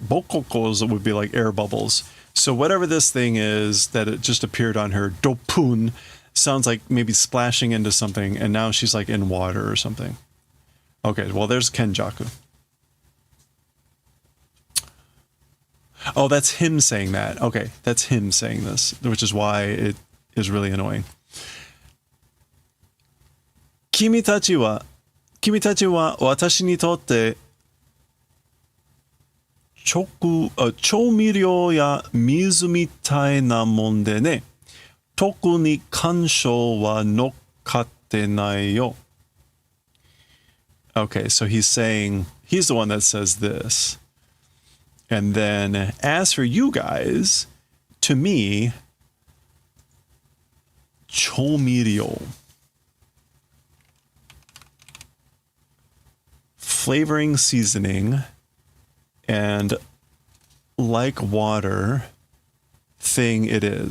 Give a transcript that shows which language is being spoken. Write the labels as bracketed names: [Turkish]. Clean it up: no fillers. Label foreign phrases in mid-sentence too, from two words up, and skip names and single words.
[English] Bokokos would be like air bubbles. So whatever this thing is that it just appeared on her, dopun, sounds like maybe splashing into something, and now she's like in water or something. Okay, well, there's Kenjaku. Oh, that's him saying that. Okay, that's him saying this, which is why it is really annoying. [Japanese] 君たちは私にとって調味料や水みたいなもんでね. 特に干渉は乗っかってないよ. [English] Okay, so he's saying, he's the one that says this. And then, as for you guys, to me, choumiryo. Flavoring, seasoning, and like water thing it is.